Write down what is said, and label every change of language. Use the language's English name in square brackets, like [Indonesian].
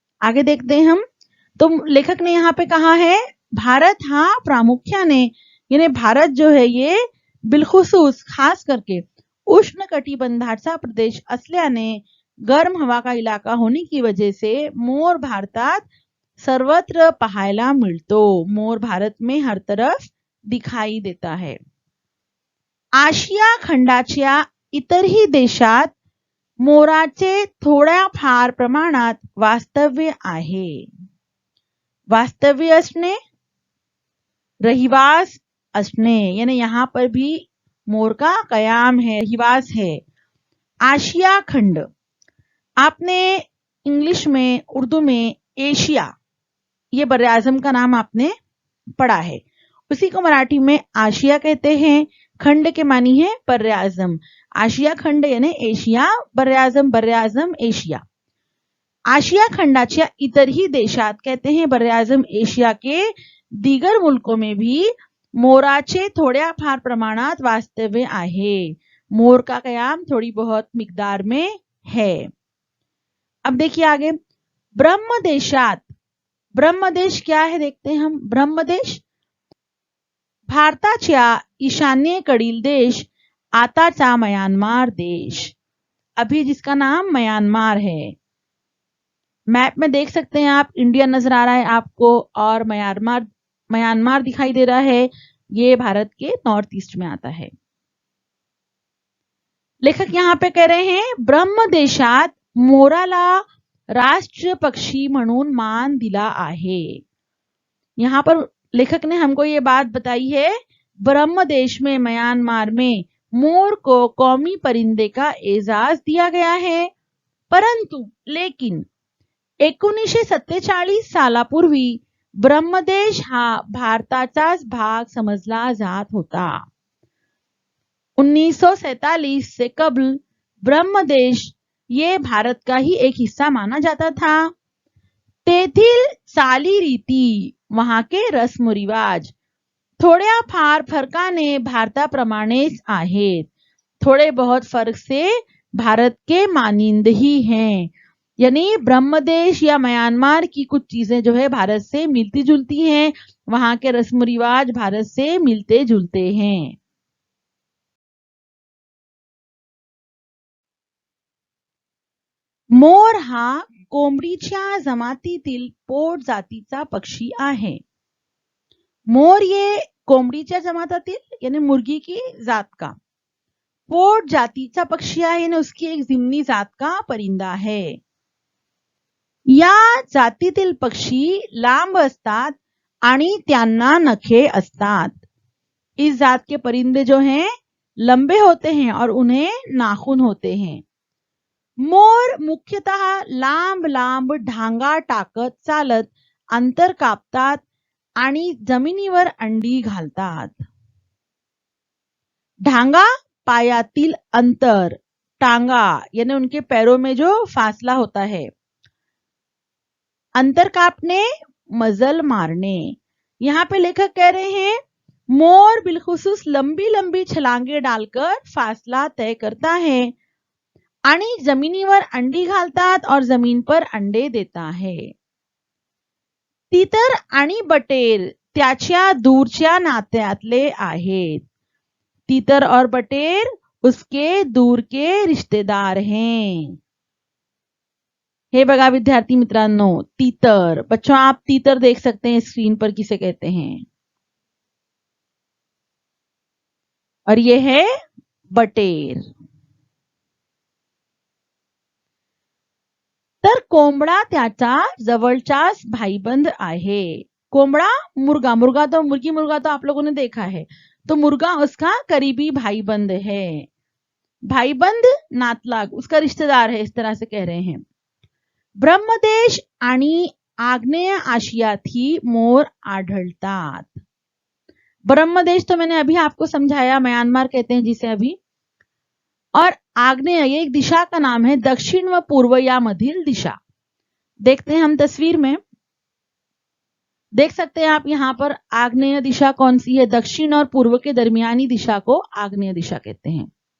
[Hindi] आगे देखते हैं हम. तो लेखक ने यहाँ पे कहा है [Marathi] भारत हा प्रामुख्याने, [Hindi] यानी भारत जो है ये बिलखुसूस खास करके [Marathi] उष्ण कटिबंधाचा प्रदेश असल्याने [Hindi] गर्म हवा का इलाका होने की वजह से [Marathi] मोर भारतात सर्वत्र पाहायला मिळतो. [Hindi] मोर भारत में हर तरफ दिखाई देता है. [Marathi] आशिया खंडाच्या इतरही देशात मोराचे थोड्या फार प्रमाणात वास्तव्य आहे. वास्तव्य असणे, रहिवास असणे, [Hindi] यानी यहाँ पर भी मोर का कयाम है, रहिवास है. आशिया खंड आपने इंग्लिश में, उर्दू में एशिया, ये बर आजम का नाम आपने पढ़ा है. उसी को मराठी में आशिया कहते हैं. खंड के मानी है बर आजम. आशिया खंड यानी एशिया, बर आजम एशिया. [Marathi] आशिया खंडाच्या इतरही देशात [Hindi] कहते हैं बर आजम एशिया के दीगर मुल्कों में भी [Marathi] मोराचे थोड्या फार प्रमाणात वास्तव्य आहे. [Hindi] मोर का कयाम थोड़ी बहुत मिकदार में है. अब देखिए आगे, ब्रह्मदेशात. ब्रह्मदेश क्या है देखते हैं हम. [Marathi] ब्रह्मदेश भारताच्या ईशान्येकडील देश, आताचा म्यांमार देश, [Hindi] अभी जिसका नाम म्यांमार है. मैप में देख सकते हैं आप, इंडिया नजर आ रहा है आपको और म्यांमार दिखाई दे रहा है. ये भारत के नॉर्थ ईस्ट में आता है. लेखक यहाँ पे कह रहे हैं [Marathi] ब्रह्मदेशात मोराला राष्ट्र पक्षी म्हणून मान दिला आहे. [Hindi] यहाँ पर लेखक ने हमको ये बात बताई है, ब्रह्मदेश में म्यांमार में मोर को कौमी परिंदे का एजाज दिया गया है. [Marathi] परंतु लेकिन 1947 सालापूर्वी ब्रह्मदेश हा भारताचाच भाग समजला जात होता. [Hindi] 1947 से कबल ब्रह्मदेश ये भारत का ही एक हिस्सा माना जाता था. [Marathi] तेथील चालीरीती, [Hindi] वहां के रस्म रिवाज [Marathi] थोड्या फार फरकाने भारताप्रमाणेच आहेत. [Hindi] थोड़े बहुत फर्क से भारत के मानिंद ही हैं. यानी ब्रह्मदेश या म्यांमार की कुछ चीजें जो है भारत से मिलती जुलती हैं, वहां के रस्म रिवाज भारत से मिलते जुलते हैं। [Marathi] मोर हा कोंबडीच्या जमातीतील पोट जातीचा पक्षी आहे। [Hindi] मोर ये [Marathi] कोंबडीच्या जमातातील [Hindi] यानी मुर्गी की जात का [Marathi] पोट जातीचा पक्षी आहे [Hindi] यानी उसकी एक जिम्नी जात का परिंदा है। [Marathi] या जातीतील पक्षी लांब असतात आणि त्यांना नखे असतात। [Hindi] इस जात के परिंदे जो हैं लंबे होते हैं और उन्हें नाखून होते हैं। [Marathi] मोर मुख्यतः लांब लांब ढांगा टाकत चालत अंतर कापतात आणि जमिनीवर अंडी घालतात। ढांगा पायातील अंतर, [Hindi] टांगा यानी उनके पैरों में जो फासला होता है। अंतर कापने, मजल मारने। यहाँ पे लेखक कह रहे हैं मोर बिलखुसूस लंबी लंबी छलांगे डालकर फासला तय करता है [Marathi] आणि जमिनीवर अंडी घालतात [Hindi] और जमीन पर अंडे देता है। [Marathi] तितर आणि बटेर त्याच्या दूरच्या नात्यातले आहेत। [Hindi] तितर और बटेर उसके दूर के रिश्तेदार हैं। [Marathi] हे बघा विद्यार्थी मित्रांनो, तीतर। [Hindi] बच्चों आप तीतर देख सकते हैं स्क्रीन पर किसे कहते हैं, और ये है बटेर। [Marathi] तर कोंबडा त्याचा जवळचाच भाईबंद आहे। [Hindi] कोंबड़ा मुर्गा, मुर्गी मुर्गा तो आप लोगों ने देखा है, तो मुर्गा उसका करीबी भाईबंद है। भाईबंद नातलाग उसका रिश्तेदार है, इस तरह से कह रहे हैं। [Marathi] ब्रह्मदेश आणि आग्नेय आशियातही मोर आढळतात। [Hindi] ब्रह्मदेश तो मैंने अभी आपको समझाया, म्यांमार कहते हैं जिसे अभी। और आग्नेय ये एक दिशा का नाम है, [Marathi] दक्षिण व पूर्व यामधील दिशा। [Hindi] देखते हैं हम तस्वीर में, देख सकते हैं आप यहाँ पर आग्नेय दिशा कौन सी है, दक्षिण और पूर्व के दरमियानी दिशा को आग्नेय दिशा कहते हैं।